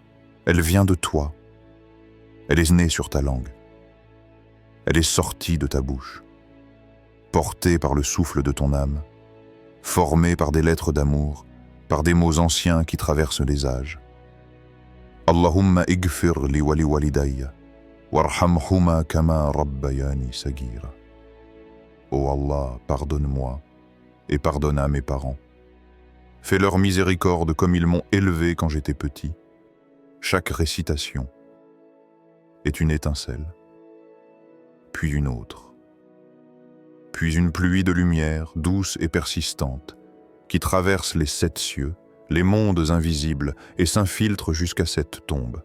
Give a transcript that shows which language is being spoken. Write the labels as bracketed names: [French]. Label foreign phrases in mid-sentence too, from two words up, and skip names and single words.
[French] Elle vient de toi. Elle est née sur ta langue. Elle est sortie de ta bouche, portée par le souffle de ton âme, formée par des lettres d'amour, par des mots anciens qui traversent les âges. [Arabic] اللهم اغفر لي ولوالديّ، وارحمهما كما ربياني صغيرا. [French] Ô Allah, pardonne-moi et pardonne à mes parents. Fais leur miséricorde comme ils m'ont élevé quand j'étais petit. Chaque récitation est une étincelle, puis une autre, puis une pluie de lumière douce et persistante qui traverse les 7 cieux, les mondes invisibles et s'infiltre jusqu'à cette tombe.